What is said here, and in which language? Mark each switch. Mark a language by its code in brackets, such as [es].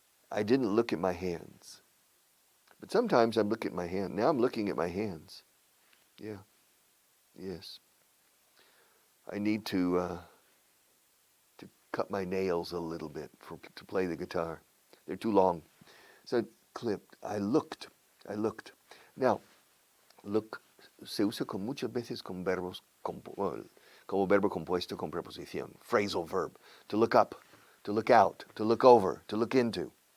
[en] I didn't look at my hands. But sometimes I look at my hand. Now I'm looking at my hands. Yeah. Yes. I need to cut my nails a little bit to play the guitar. They're too long. So clipped. I looked. Now, [es] look se usa muchas veces con verbos como verbo compuesto con preposición, phrasal verb. [en] To look up, to look out, to look over, to look into.